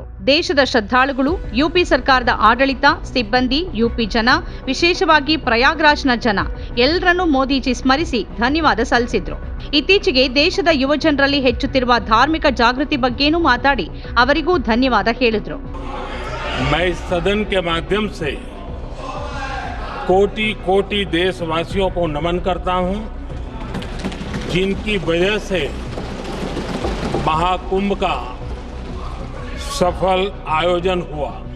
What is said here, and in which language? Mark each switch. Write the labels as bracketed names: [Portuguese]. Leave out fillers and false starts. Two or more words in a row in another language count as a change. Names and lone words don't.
[Kannada] ದೇಶದ ಶ್ರದ್ಧಾಳುಗಳು, ಯುಪಿ ಸರ್ಕಾರದ ಆಡಳಿತ, ಸಿಬ್ಬಂದಿ, ಯುಪಿ ಜನ, ವಿಶೇಷವಾಗಿ ಪ್ರಯಾಗ್ರಾಜ್ನ ಜನ ಎಲ್ಲರನ್ನೂ ಮೋದಿಜಿ ಸ್ಮರಿಸಿ ಧನ್ಯವಾದ ಸಲ್ಲಿಸಿದ್ರು. ಇತ್ತೀಚೆಗೆ ದೇಶದ ಯುವ ಜನರಲ್ಲಿ ಹೆಚ್ಚುತ್ತಿರುವ ಧಾರ್ಮಿಕ ಜಾಗೃತಿ ಬಗ್ಗೆನೂ ಮಾತಾಡಿ ಅವರಿಗೂ ಧನ್ಯವಾದ ಹೇಳಿದ್ರು. [Hindi] मैं इस सदन के माध्यम से कोटि कोटि देशवासियों को नमन करता हूं, जिनकी वजह से महाकुंभ का सफल आयोजन हुआ।